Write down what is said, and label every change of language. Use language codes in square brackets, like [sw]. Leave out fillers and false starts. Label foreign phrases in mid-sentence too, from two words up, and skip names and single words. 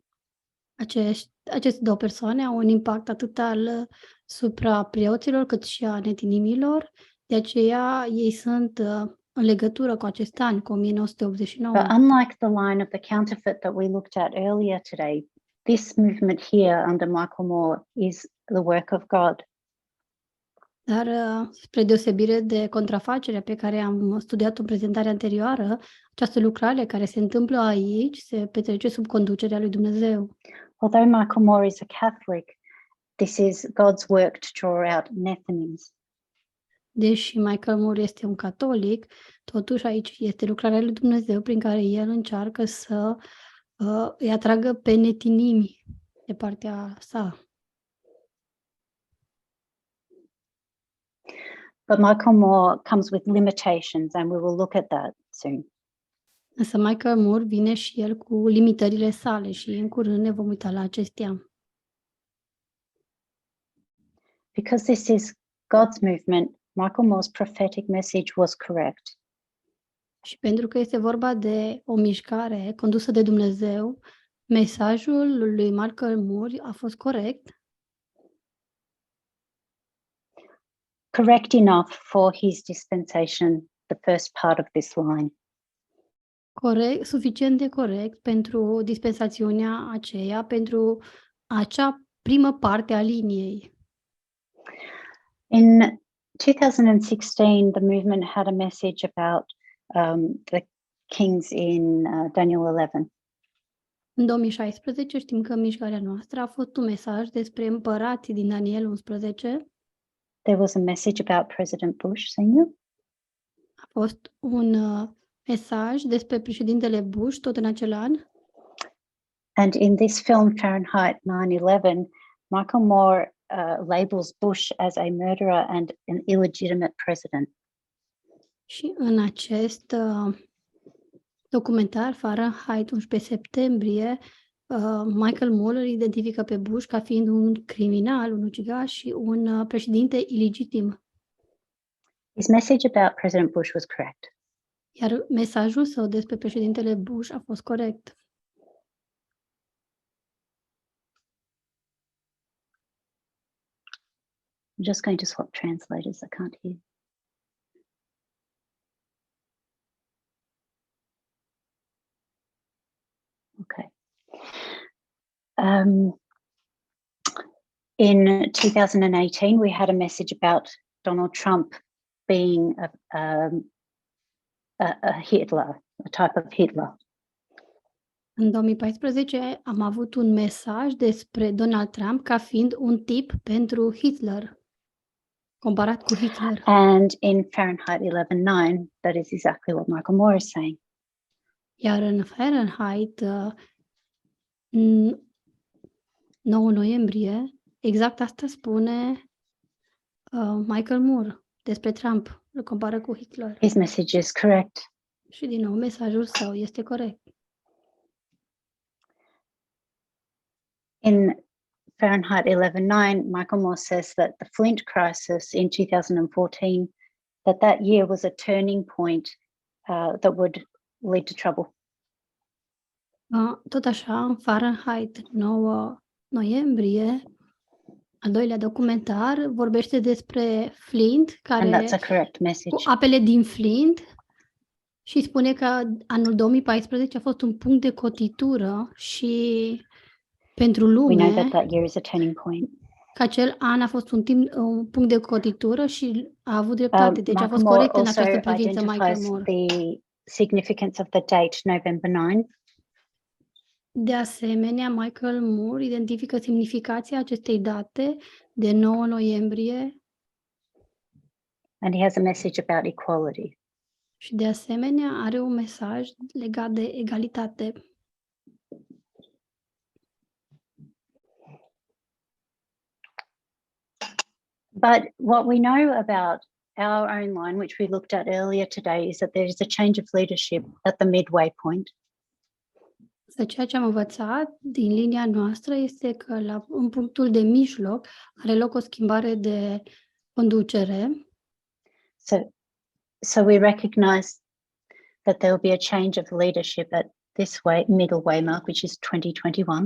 [ro] Aceste două persoane au un impact atât asupra preoților cât și a netinimilor, de aceea ei sunt în legătură cu acest an, cu 1989. [en] But unlike the line of the counterfeit that we looked at earlier today, this movement here under Michael Moore is the work of God. [ro] Dar, spre deosebire de contrafacerea pe care am studiat-o în prezentarea anterioară, această lucrare care se întâmplă aici se petrece sub conducerea lui Dumnezeu. [en] Although Michael Moore is a Catholic, this is God's work to draw out Nethinims. [ro] Deși Michael Moore este un catolic, totuși aici este lucrarea lui Dumnezeu prin care el încearcă să îi atragă pe netinimi de partea sa. [en] But Michael Moore comes with limitations, and we will look at that soon. [ro] Însă Michael Moore vine și el cu limitările sale și în curând ne vom uita la acestea. [en] Because this is God's movement, Michael Moore's prophetic message was correct. [ro] Și pentru că este vorba de o mișcare condusă de Dumnezeu, mesajul lui Michael Moore a fost corect. [en] Correct enough for his dispensation, the first part of this line. [ro] Corect, suficient de corect pentru dispensațiunea aceea, pentru acea primă parte a liniei. [en] In 2016, the movement had a message about the kings in Daniel 11. [ro] În 2016 știm că mișcarea noastră a fost un mesaj despre împărații din Daniel 11. [en] There was a message about President Bush Senior. [ro] A fost un mesaj despre președintele Bush tot în acel an. [en] And in this film, Fahrenheit 9/11, Michael Moore labels Bush as a murderer and an illegitimate president. [ro] Și în acest documentar, Fahrenheit 11 septembrie, Michael Moore îl identifică pe Bush ca fiind un criminal, un ucigaș și un președinte ilegitim. [en] His message about President Bush was correct. [ro] Iar mesajul său despre președintele Bush a fost corect. [en] I'm just going to swap translators. I can't hear. Okay. In 2018, we had a message about Donald Trump being a Hitler, a type of Hitler. [ro] În 2014 am avut un mesaj despre Donald Trump ca fiind un tip pentru Hitler, comparat cu Hitler. [en] And in Fahrenheit 11/9, that is exactly what Michael Moore is saying. [ro] Iar în Fahrenheit 9 noiembrie, exact asta spune Michael Moore despre Trump, îl compară cu Hitler. [en] His message is correct. [ro] Și din nou, mesajul său este corect. [en] In Fahrenheit 11/9, Michael Moore says that the Flint crisis in 2014, that year was a turning point that would lead to trouble. [ro] Tot așa, în Fahrenheit 9 noiembrie, al doilea documentar vorbește despre Flint, [en] And [ro] care [en] that's a correct message. [ro] cu apele din Flint, și spune că anul 2014 a fost un punct de cotitură și pentru [en] We know [ro] lume, [en] that year is a turning point. [ro] că acel an a fost un punct de cotitură și a avut dreptate. Deci a Michael fost Moore corect în [en] also [ro] această privință, [en] Michael identifies Moore. the significance of the date November 9. [ro] De asemenea, Michael Moore identifică semnificația acestei date de 9 noiembrie [en] And he has a message about equality. [ro] și de asemenea are un mesaj legat de egalitate. [en] But what we know about our own line, which we looked at earlier today, is that there is a change of leadership at the midway point. [ro] Să ceea ce am învățat din linia noastră este că în punctul de mijloc are loc o schimbare de conducere. [en] So we recognize that there will be a change of leadership at this middle way mark, which is 2021.